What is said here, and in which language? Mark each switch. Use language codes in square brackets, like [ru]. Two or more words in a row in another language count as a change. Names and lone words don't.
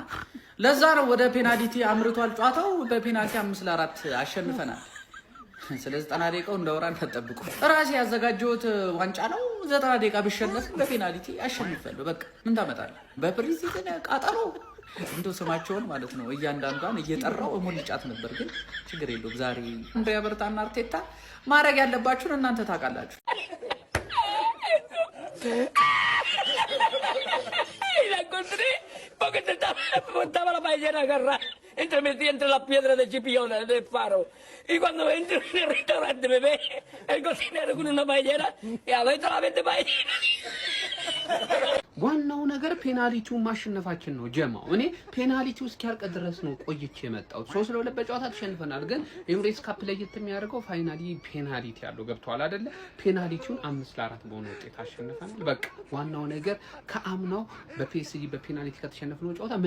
[am] ለዛ ነው ወደ ፔናልቲ አምርቷል ጨዋታው በፔናልቲ 5-4 አሸንፈናል ስለዚህ 90 ደቂቃው እንደወራን ተጠብቁ ራሴ ያዘጋጀሁት ዋንጫ ነው 90 ደቂቃ ቢሸነፍ በፔናልቲ አሸንፋለሁ በቃ ምን ታመጣለህ በፕሪሲዝን ቃጠሎ እንደው ስማቸውን ማለት ነው እያንዳንዷን እየጠራው እሞልጫት ነበር ግን ችግር የለውም ዛሬ አንድሪያ በርታና አርቴታ ማድረግ ያለባችሁን እናንተ ታውቃላችሁ [es] la encontré porque estaba la paellera agarrada entre las piedras de Chipiona del faro y cuando entro en el restaurante me ve el cocinero con una paellera y adentro la vende paellera [am] ዋናው ነገር ፔናልቲውን ማሸነፋችን ነው ጀማው እኔ ፔናልቲው እስኪያልቅ ድረስ ነው ቆይቼ የመጣው 3-2 በጨዋታ ተሸንፈናል ግን ኤምሬትስ ካፕ ላይ የሚያደርገው ፋይናሊ ፔናልቲ ያለው ገብቷል አይደለ ፔናልቲውን 5-4 በሆነ ውጤት አሸንፈናል በቃ ዋናው ነገር ከአምናው በፒኤስጂ በፔናልቲ ከተሸነፍነው ጨዋታ ምን